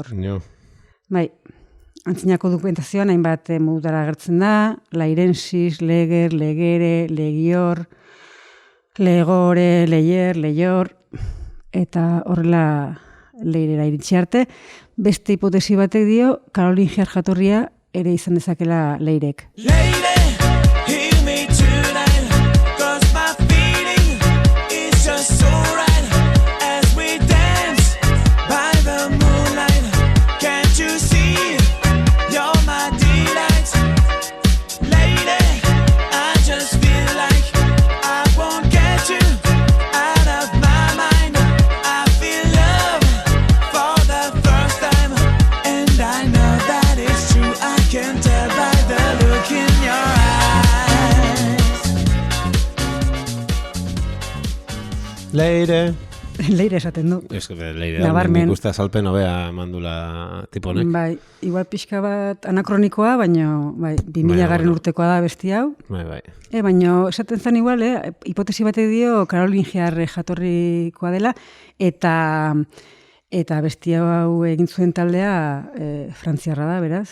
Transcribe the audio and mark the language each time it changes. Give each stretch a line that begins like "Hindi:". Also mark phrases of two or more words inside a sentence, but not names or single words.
Basque: Bai, antzinako dokumentazioan hainbat modutara agertzen da, lairensis, leger, legere, legior, legore, leier, leior, eta horrela leirera iritsi arte. Beste hipotesi batek dio, karolingiar jatorria ere izan dezakela leirek.
English: Lady, hear me tonight, 'cause my feeling is just so right as we dance by the moonlight. Can't you see, you're my delight. Lady, I just feel like I won't get you out of my mind. I feel love for the first time, and I know that it's true. I can tell by the look in your eyes.
Basque: Leire. Leire esaten du. Leire da, nik uste azalpen hobea mandula tiponek. Bai, igual pixka bat anakronikoa, baina 2000 urtekoa da besti hau. Bai. Baina esaten zen igual, hipotesi batek dio karolingiar jatorrikoa dela, eta besti hau egin zuen taldea frantziarra da, beraz.